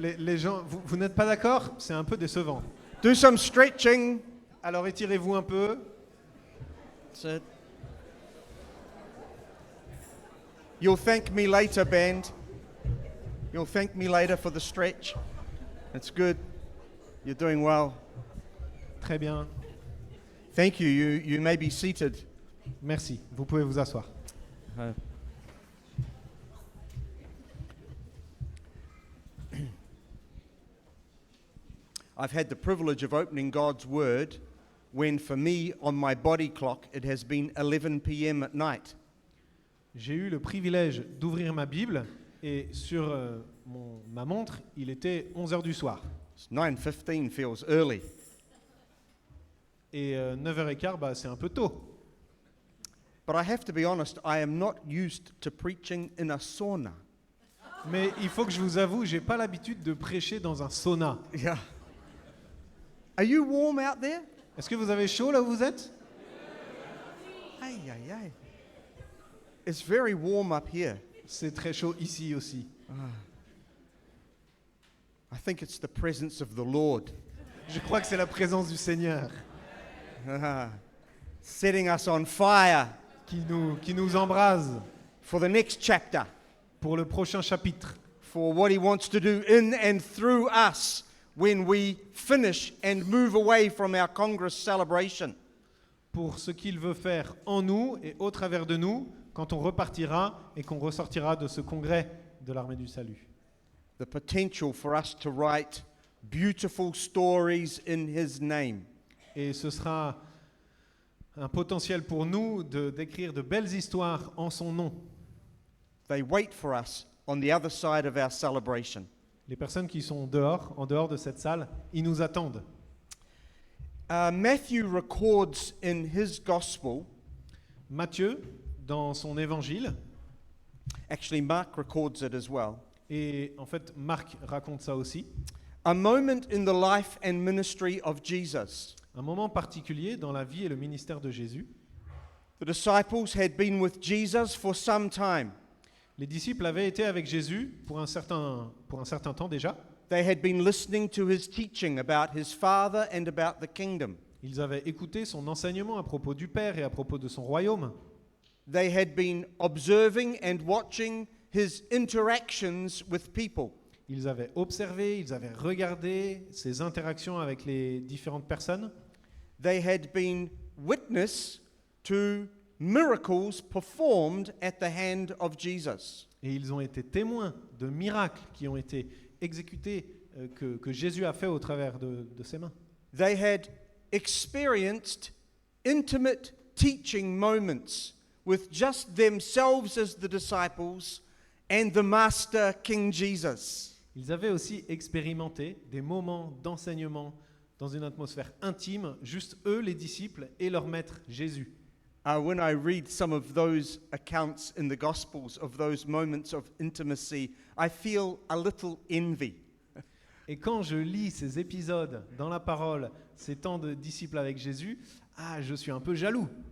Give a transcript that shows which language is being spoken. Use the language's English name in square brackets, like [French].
[French] Les gens, vous n'êtes pas d'accord? C'est un peu décevant. [English] Do some stretching. [French] Alors étirez-vous un peu. [English] That's it. You'll thank me later, band. You'll thank me later for the stretch. That's good. You're doing well. [French] Très bien. [English] Thank you. You may be seated. [French] Merci. Vous pouvez vous asseoir. [English] I've had the privilege of opening God's Word when, for me, on my body clock, it has been 11 p.m. at night. [French] J'ai eu le privilège d'ouvrir ma Bible et sur ma montre, il était 11h du soir. [English] 9:15 feels early. [French] Et 9h15, bah, c'est un peu tôt. [English] But I have to be honest, I am not used to preaching in a sauna. [French] Mais il faut que je vous avoue, j'ai pas l'habitude de prêcher dans un sauna. [English] Yeah. Are you warm out there? [French] Est-ce que vous avez chaud là où vous êtes? [English] Aye. It's very warm up here. [French] C'est très chaud ici aussi. [English] I think it's the presence of the Lord. [French] Je crois que c'est la présence du Seigneur [English] Setting us on fire [French] qui nous embrase [English] for the next chapter, [French] pour le prochain chapitre, [English] for what He wants to do in and through us when we finish and move away from our Congress celebration. [French] pour ce qu'il veut faire en nous et au travers de nous quand on repartira et qu'on ressortira de ce congrès de l'Armée du Salut. [English] The potential for us to write beautiful stories in His name. [French] Et ce sera un potentiel pour nous d'écrire de belles histoires en son nom. [English] They wait for us on the other side of our celebration. [French] Les personnes qui sont dehors, en dehors de cette salle, ils nous attendent. [English] Matthew records in his gospel [French] Matthieu, dans son évangile, [English] Actually, Mark records it as well. [French] Et en fait, Marc raconte ça aussi. [English] A moment in the life and ministry of Jesus. [French] Un moment particulier dans la vie et le ministère de Jésus. [English] The disciples had been with Jesus for some time. [French] Les disciples avaient été avec Jésus pour un certain temps déjà. [English] They had been listening to his teaching about his Father and about the kingdom. [French] Ils avaient écouté son enseignement à propos du Père et à propos de son royaume. [English] They had been observing and watching his interactions with people. [French] Ils avaient observé, ils avaient regardé ses interactions avec les différentes personnes. [English] They had been witness to miracles performed at the hand of Jesus. [French] Et ils ont été témoins de miracles qui ont été exécutés, que Jésus a fait au travers de ses mains. [English] They had experienced intimate teaching moments with just themselves as the disciples and the Master King Jesus. [French] Ils avaient aussi expérimenté des moments d'enseignement dans une atmosphère intime, juste eux, les disciples, et leur maître Jésus. [English] When I read some of those accounts in the Gospels of those moments of intimacy, I feel a little envy. [French] Et quand je lis ces épisodes dans la parole, ces temps de disciples avec Jésus, je suis un peu jaloux.